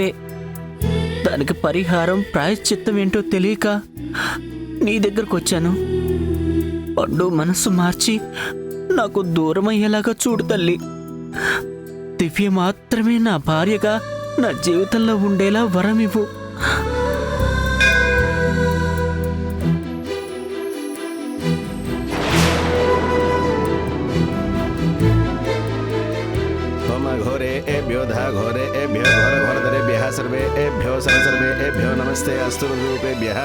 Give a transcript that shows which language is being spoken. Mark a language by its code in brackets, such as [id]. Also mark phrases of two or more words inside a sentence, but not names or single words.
[te] దానికి పరిహారం ప్రాయశ్చిత్తం ఏంటో తెలియక నీ దగ్గరకు వచ్చాను. పండు మనసు మార్చి నాకు దూరం అయ్యేలాగా చూడు తల్లి. దివ్య మాత్రమే నా భార్యగా నా జీవితంలో ఉండేలా వరమివ్వు. [sa] घोरेभ्यो धा घोरेभ्यो घोरघोरधरेभ्यः सर्वेभ्यो सर्वेभ्यो नमस्ते अस्तु रूपेभ्यः।